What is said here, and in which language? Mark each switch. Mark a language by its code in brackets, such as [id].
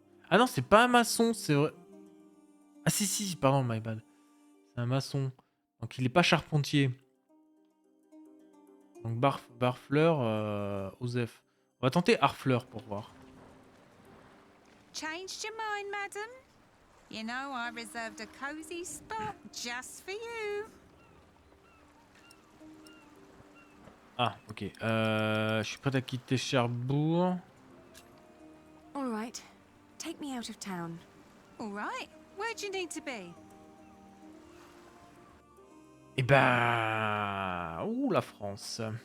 [fr] Ah non, c'est pas un maçon, c'est vrai. Ah si, pardon, [en] my bad. [fr] C'est un maçon. Donc il est pas charpentier. Donc Barfleur, Osef. On va tenter Harfleur pour voir. [en] Changed your mind, madam? You know I reserved a cozy spot just for you. Ah, ok. [fr] Je suis prêt à quitter Cherbourg. [en] All right. Take me out of town. All right. Where'd you need to be? [fr] Eh ben... Ouh, la France.